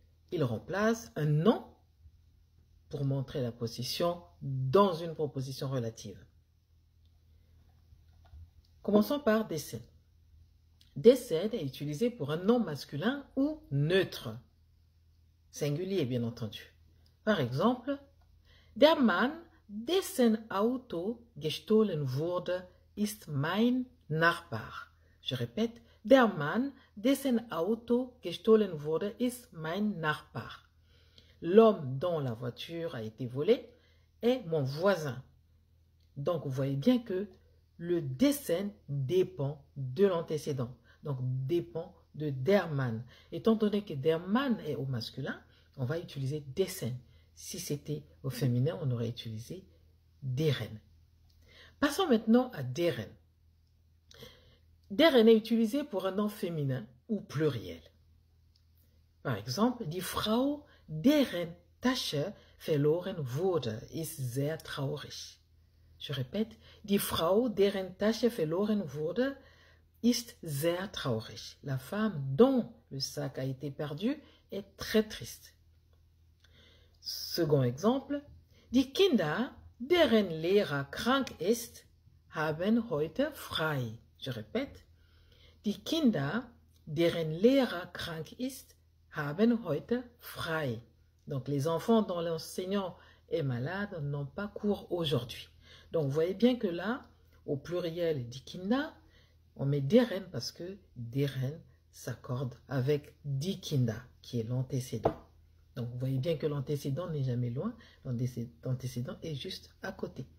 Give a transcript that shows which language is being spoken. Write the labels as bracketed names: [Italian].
[French] Il remplace un nom pour montrer la position dans une proposition relative. Commençons par desen. Desen est utilisé pour un nom masculin ou neutre, singulier bien entendu. Par exemple, [German] der Mann, dessen Auto gestohlen wurde, ist mein Nachbar. [French] Je répète, [German] der Mann, dessen Auto gestohlen wurde, ist mein Nachbar. [French] L'homme dont la voiture a été volée est mon voisin. Donc, vous voyez bien que le desen dépend de l'antécédent. Donc, dépend de der Mann. Étant donné que der Mann est au masculin, on va utiliser desen. Si c'était au féminin, on aurait utilisé deren. Passons maintenant à deren. Deren est utilisé pour un nom féminin ou pluriel. Par exemple, [German] die Frau, deren Tasche verloren wurde, ist sehr traurig. [French] Je répète, [German] die Frau, deren Tasche verloren wurde, ist sehr traurig. [French] La femme dont le sac a été perdu est très triste. Second exemple, [German] die Kinder, deren Lehrer krank ist, haben heute frei. [French] Je répète, [German] die Kinder, deren Lehrer krank ist, haben heute frei. [French] Donc, les enfants dont l'enseignant est malade n'ont pas cours aujourd'hui. Donc, vous voyez bien que là, au pluriel die Kinder, on met deren parce que deren s'accorde avec die Kinder, qui est l'antécédent. Donc, vous voyez bien que l'antécédent n'est jamais loin. L'antécédent est juste à côté.